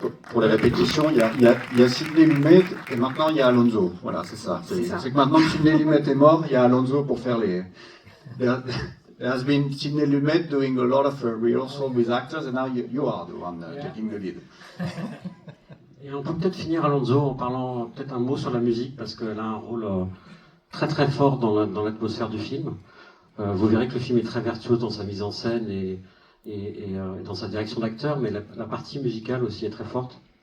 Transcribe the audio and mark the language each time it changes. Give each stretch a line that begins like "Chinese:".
French: Pour les répétitions, il y a Sidney Lumet, et maintenant il y a Alonso. Voilà, c'est ça. C'est que maintenant que Sidney Lumet est mort, il y a Alonso pour faire les...
English: There has been Sidney Lumet doing a lot of rehearsal with actors, and now you are the one taking the lead.
French: Et on peut peut-être finir, Alonso, en parlant peut-être un mot sur la musique, parce qu'elle a un rôle très très fort dans l'atmosphère du film. Vous verrez que le film est très virtuose dans sa mise en scène et dans sa direction d'acteur, mais la partie musicale aussi est très forte.